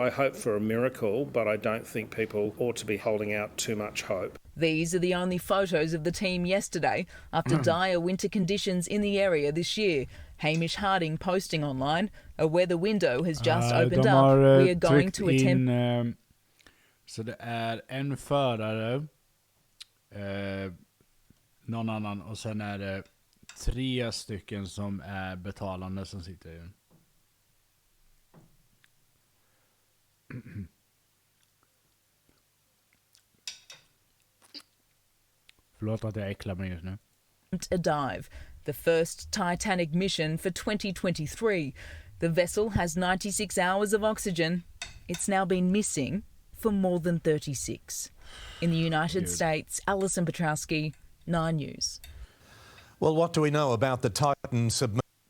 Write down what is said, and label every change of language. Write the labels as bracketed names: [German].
[English] I hope for a miracle, but I don't think people ought to be holding out too much hope. These are the only photos of the team yesterday after dire winter conditions in the area this year. Hamish Harding posting online, a weather window has just opened up. We are going to attempt... [Swedish] Så det är en förare, någon annan, och sen är det 3 stycken som är betalande som sitter i den. Förlåt att jag äcklar mig just nu. [English] A dive, the first Titanic mission for 2023. The vessel has 96 hours of oxygen. It's now been missing for more than 36. In the United States, Alison Petrowski, 9 News. Well, what do we know about the Titan submersible?